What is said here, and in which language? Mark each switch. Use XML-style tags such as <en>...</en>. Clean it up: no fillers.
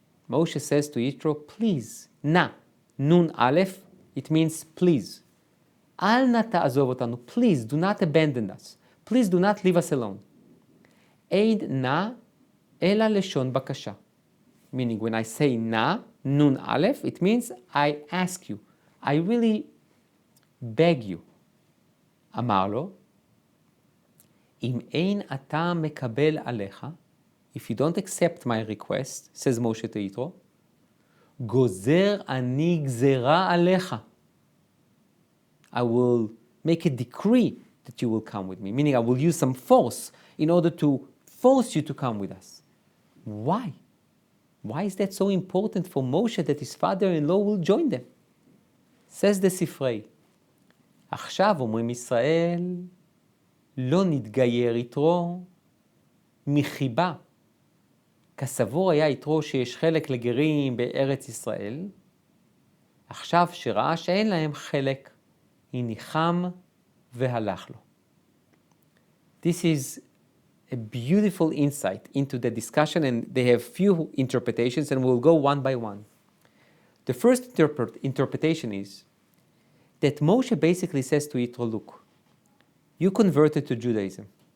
<en>Moshe says to Yitro, please, na, nun aleph, it means please.</en> <he>Al na ta'azov otanu,</he> <en>please do not abandon us. Please do not leave us alone.</en> <he>Eid na ela leshon bakasha.</he> <en>Meaning when I say na, nun aleph, it means I ask you. I really beg you.</en> <he>אמר לו, אם אין אתה מקבל עליך,</he> <en>if you don't accept my request, says Moshe to Yitro,</en> <he>גוזר אני גזרה עליך.</he> <en>I will make a decree that you will come with me, meaning I will use some force in order to force you to come with us. Why? Why is that so important for Moshe that his father-in-law will join them? Says the Sifrei,</en> <he>עכשיו אומרים ישראל, לא נתגייר יתרו מחיבה. כסבור היה יתרו שיש חלק לגרים בארץ ישראל, עכשיו שראה שאין להם חלק, הניחם והלך לו.</he> <en>This is a beautiful insight into the discussion, and they have few interpretations, and we'll go one by one. The first interpretation is that Moshe basically says to Yitro, look, you converted to Judaism.</en>